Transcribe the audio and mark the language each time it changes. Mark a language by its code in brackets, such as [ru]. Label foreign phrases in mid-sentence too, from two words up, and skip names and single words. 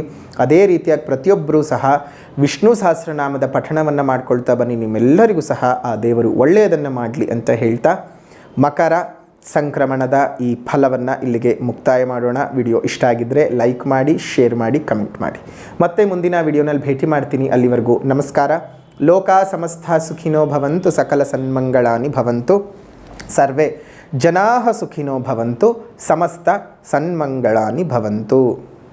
[kn] ಅದೇ ರೀತಿಯಾಗಿ ಪ್ರತಿಯೊಬ್ಬರೂ ಸಹ ವಿಷ್ಣು ಸಹಸ್ರನಾಮದ ಪಠಣವನ್ನು ಮಾಡ್ಕೊಳ್ತಾ ಬನ್ನಿ. ನಿಮ್ಮೆಲ್ಲರಿಗೂ ಸಹ ಆ ದೇವರು ಒಳ್ಳೆಯದನ್ನು ಮಾಡಲಿ ಅಂತ ಹೇಳ್ತಾ, ಮಕರ ಸಂಕ್ರಮಣದ ಈ ಫಲವನ್ನು ಇಲ್ಲಿಗೆ ಮುಕ್ತಾಯ ಮಾಡೋಣ. ವಿಡಿಯೋ ಇಷ್ಟ ಆಗಿದ್ದರೆ ಲೈಕ್ ಮಾಡಿ, ಶೇರ್ ಮಾಡಿ, ಕಮೆಂಟ್ ಮಾಡಿ. ಮತ್ತೆ ಮುಂದಿನ ವಿಡಿಯೋನಲ್ಲಿ ಭೇಟಿ ಮಾಡ್ತೀನಿ. ಅಲ್ಲಿವರೆಗೂ ನಮಸ್ಕಾರ. [sa] ಲೋಕ ಸಮಸ್ತ ಸುಖಿನೋ ಭವಂತು, ಸಕಲ ಸನ್ಮಂಗಳಾನಿ ಭವಂತು, ಸರ್ವೇ ಜನಾಃ ಸುಖಿನೋ ಭವಂತು, ಸಮಸ್ತ ಸನ್ಮಂಗಳಾನಿ ಭವಂತು.